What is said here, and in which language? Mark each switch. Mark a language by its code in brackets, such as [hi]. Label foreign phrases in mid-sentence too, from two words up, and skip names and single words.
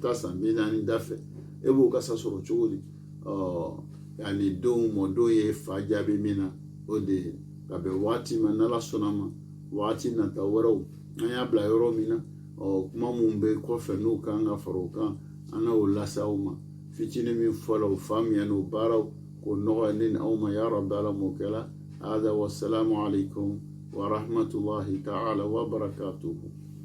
[bm] ta san 40 da fɛ e b'o kasa sɔrɔ cogo di yani denw mɔdenw ye fa jaabi min na o de ka bɛn waati ma n'Ala sɔnna ma waati nata wɛrɛw an y'a bila yɔrɔ min na kuma mun bɛ kɔfɛ n'o kan ka fara o kan an n'o lase aw ma fitinin min fɔla o faamuya n'o baaraw k'o nɔgɔya ne ni aw ma ya rabbi ala m'o kɛla hada [ar] والسلام عليكم ورحمة الله تعالى وبركاته